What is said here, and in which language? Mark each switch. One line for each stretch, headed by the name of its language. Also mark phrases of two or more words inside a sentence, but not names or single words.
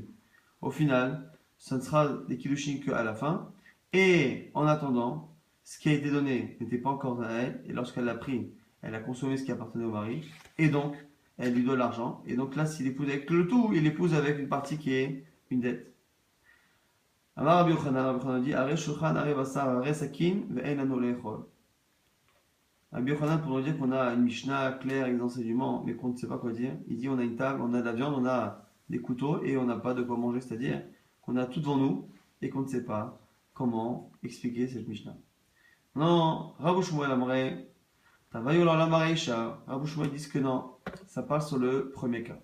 French: Au final, ça ne sera des kiddushin qu'à la fin. Et en attendant, ce qui a été donné n'était pas encore à elle. Et lorsqu'elle l'a pris, elle a consommé ce qui appartenait au mari. Et donc, elle lui doit l'argent. Et donc là, s'il épouse avec le tout, il épouse avec une partie qui est une dette. Amar Rabbi Yochanan dit,
Hebrew: הרי שולחן הרי בשר הרי סכין ואין לנו לאכול.
French: Rabbi Yochanan, pour nous dire qu'on a une Mishnah claire avec des enseignements, mais qu'on ne sait pas quoi dire, il dit on a une table, on a de la viande, on a des couteaux et on n'a pas de quoi manger, c'est-à-dire qu'on a tout devant nous et qu'on ne sait pas comment expliquer cette Mishnah. Non, Rabbi Shmuel
Aramaic: אמר, תבעי לה למרישא,
French: Rabbi Shmuel dit que non, ça parle sur le premier cas.